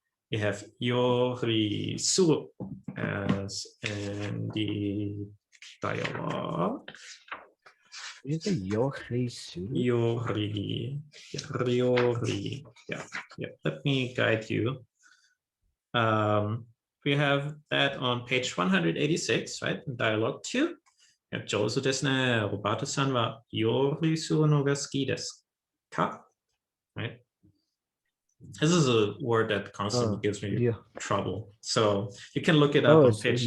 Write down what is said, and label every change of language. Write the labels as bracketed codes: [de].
[en] You have yorisu as in the dialogue. Did you say yorisu? Yori. Yeah. Let me guide you. We have that on page 186, right? In dialogue 2. [ja] 上手ですね。おばたさんは料理するのが好きですか? [en] Right? This is a word that constantly gives me trouble. So you can look it up on page.